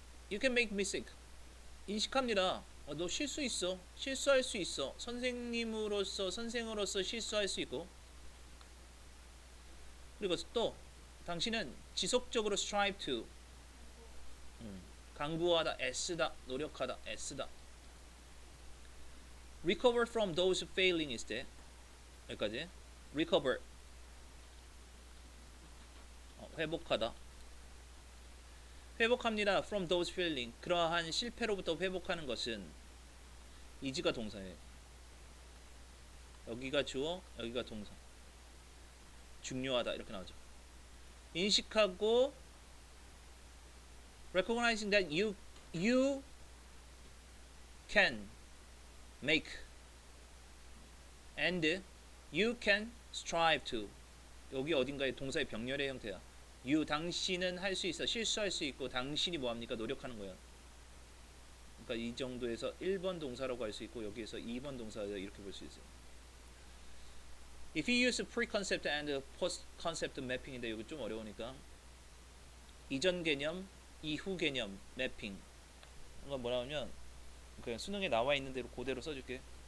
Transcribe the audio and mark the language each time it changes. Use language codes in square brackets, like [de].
[en] You can make mistake. [ko] 인식합니다. 너 실수 있어. 실수할 수 있어. 선생으로서 실수할 수 있고. 그리고 또 당신은 지속적으로 [en] strive to [ko] 강구하다, 애쓰다, 노력하다, 애쓰다. [en] Recover from those failings [ko] 때 여기까지. Recover 회복하다. 회복합니다. [en] From those feeling [ko] 그러한 실패로부터 회복하는 것은 이지가 동사예요. 여기가 주어, 여기가 동사. 중요하다 이렇게 나오죠. 인식하고 [en] recognizing that you can make and you can strive to [ko] 여기 어딘가에 동사의 병렬의 형태야. you 당신은 할 수 있어. 실수할 수 있고 당신이 뭐합니까? 노력하는 거야. 그러니까 이 정도에서 1번 동사라고 할 수 있고 여기에서 2번 동사라고 이렇게 볼 수 있어요. [en] If you use pre-concept and post-concept mapping [ko] 인데 이거 좀 어려우니까 이전 개념, 이후 개념 매핑 이건 뭐라 하면 그냥 수능에 나와 있는 대로 그대로 써줄게.